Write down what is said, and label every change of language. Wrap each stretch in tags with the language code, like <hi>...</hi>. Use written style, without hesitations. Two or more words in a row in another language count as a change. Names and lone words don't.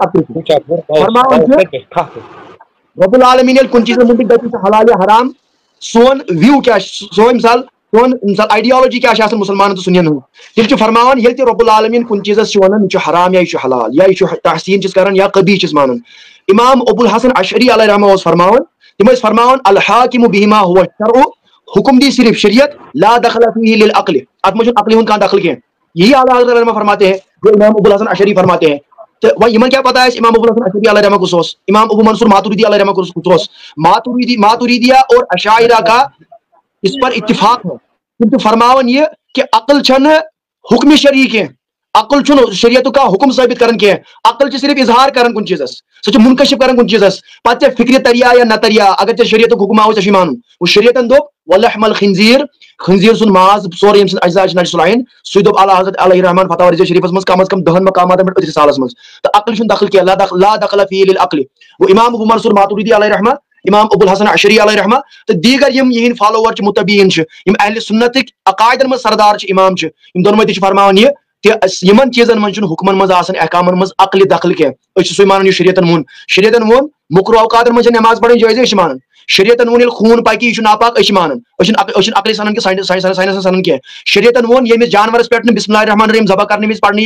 <ks>238 فرماوان چھِ</ks> <ar>رب العالمین</ar> <ks>ییٚلہِ کُنہِ چیٖزس مُتعلق دپہِ چھُ حلال یا حرام سون وِو کیٛاہ چھُ سون مثال آیڈیالوجی کیٛاہ چھِ آسان مُسلمانن تہٕ سُنین ہٕنٛز تِم چھِ فرماوان ییٚلہِ تہِ</ks> <ar>رب العالمین</ar> <ks>کُنہِ چیٖزس چھُ ونان یہِ چھُ حرام یا یہِ چھُ حلال یا یہِ چھُ تحسیٖن چھِس کران یا قبیح چھِس مانان امام ابو الحسن اشعری</ks> <ar>علیہ رحمہ</ar> <ks>اوس فرماوان تِم ٲسۍ فرماوان</ks> <ar>الحاکم بہما هو الشرع</ar> <ur>حکم دی صرف شریعت</ur> <ar>لا دخل فیہ للعقل</ar> <ks>اتھ منٛز چھُنہٕ عقلہِ ہُنٛد کانٛہہ دخل کینٛہہ</ks> <ur>یہی اعلیٰ حضرت علیہ رحمہ فرماتے ہیں جو امام ابو الحسن اشعری فرماتے ہیں</ur> <ks>تو وۄنۍ یِمن کیٛاہ پتہ آسہِ امام ابو الحسن اشعری</ks> <ar>علیہ رحمہ</ar> <ks>کُس اوس امام ابو منصور ماتوریدی</ks> <ar>علیہ رحمہ</ar> <ks>کُس اوس</ks> <ur>ماتوریدیہ اور اشاعرہ کا اس پر اتفاق ہے</ur> <ks>تِم چھِ فرماوان یہِ کہ عقل چھنہٕ حکمِ شرعی کینٛہہ عقل چھُنہٕ شریعتُک کانٛہہ حکم ثٲبت کران کینٛہہ عقل چھِ صرف اظہار کران کُنہِ چیٖزس سۄ چھِ منکشف کران کُنہِ چیٖزس پتہٕ ژےٚ فکرِ تریا یا نہ تریا اگر ژےٚ شریعتُک حکم آو ژےٚ چھُے مانُن وہ شریعتن دوٚپ</ks> <ar>ولحم الخنزیر</ar> <ks>خنزیر سُنٛد ماز سورُے ییٚمہِ سُنٛد اجزا چھِ</ks> <ar>نجس العین</ar> <ks>سُے دوٚپ اعلیٰ حضرت</ks> <ar>علیہ رحمان</ar> <ks>فتح رضویہ شریفس منٛز کم از کم 10 مقاماتن پٮ۪ٹھ أتھۍ رسالس منٛز تہٕ عقل چھُنہٕ دخل کینٛہہ</ks> <ar>لا دخل فیہ للعقل</ar> <ks>وہ امام ابو منصور ماتوریدی</ks> <ar>علیہ رحمہ</ar> <ks>امام ابو الحسن اشعری</ks> <ar>علیہ رحمہ</ar> <ks>تہٕ دیٖگر یِم یِہنٛدۍ فالوور چھِ متبعین چھِ یِم اہلِ سنتٕکۍ عقایدن منٛز سردار چھِ امام چھِ یِم دۄنوے تہِ چھِ فرماوان یہِ کہ یِمن چیٖزن منٛز چھُنہٕ حُکمن منٛز آسان احکامن منٛز عقلہِ دخل کینٛہہ أسۍ چھِ سُے مانان یہِ شریعتن ووٚن مُکرو اوقاتن منٛز چھِ نٮ۪ماز پرٕنۍ جٲیزٕے أسۍ چھِ مانان شریعتن ووٚن ییٚلہِ خوٗن پکہِ یہِ چھُ ناپاک أسۍ چھِ مانان أسۍ چھِنہٕ عقلہِ سنان کہِ ساینسن سنان کینٛہہ شریعتن ووٚن ییٚمِس جانورس پٮ۪ٹھ نہٕ</ks> <ar>بسم اللہ الرحمن الرحیم</ar> <ks>ذبح کرنہٕ وِزِ پرنہٕ یہِ</ks>